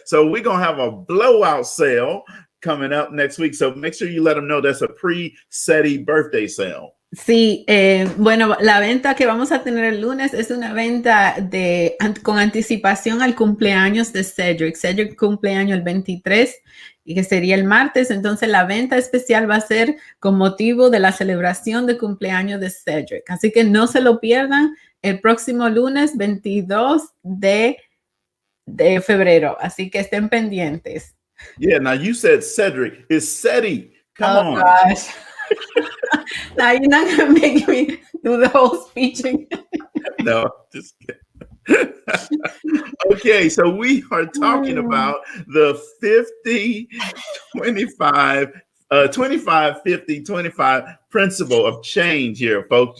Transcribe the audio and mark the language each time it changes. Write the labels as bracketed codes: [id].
[en] So we're going to have a blowout sale coming up next week. So make sure you let them know that's a pre-SETI birthday sale. [es] Sí, bueno, la venta que vamos a tener el lunes es una venta con anticipación al cumpleaños de Cedric. Cedric cumpleaños el 23 y que sería el martes. Entonces la venta especial va a ser con motivo de la celebración de cumpleaños de Cedric. Así que no se lo pierdan el próximo lunes 22 de febrero. Así que estén pendientes. [en] Yeah, now you said Cedric. It's SETI. Come on. Gosh. Now you're not going to make me do the whole speech again. No, just kidding. Okay, so we are talking about the 50, 25, 25, 50, 25 principle of change here, folks.